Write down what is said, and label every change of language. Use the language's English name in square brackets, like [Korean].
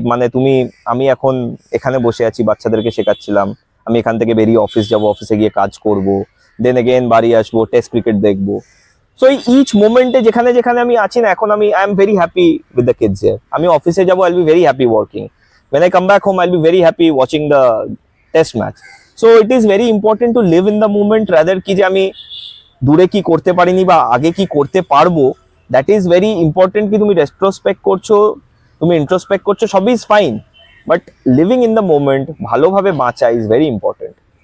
[Bangla] মানে আমি এখন এখানে বসে আছি, বাচ্চাদেরকে শেখাচ্ছিলাম, আমি এখান থেকে বেরিয়ে অফিস যাব, অফিসে গিয়ে কাজ করব, দেন এগেন বাড়ি আসবো, টেস্ট ক্রিকেট দেখবো। সো ইচ মোমেন্টে যেখানে যেখানে আমি আছি না, এখন [English] I am very happy with the kids here. [Bangla] আমি অফিসে যাবো, [English] I'll be very happy working. when I come back home, I'll be very happy watching the test match. So it is very important to live in the moment rather [Bangla] কি যে আমি দূরে কি করতে পারিনি বা আগে কি করতে পারবো, [English] That is very important. [Bangla] কি তুমি রেট্রোস্পেক্ট করছো, তুমি ইন্ট্রোস্পেক্ট করছো, সবই [English] is fine, but living in the moment, [Bangla] ভালোভাবে বাঁচা [English] Is very important.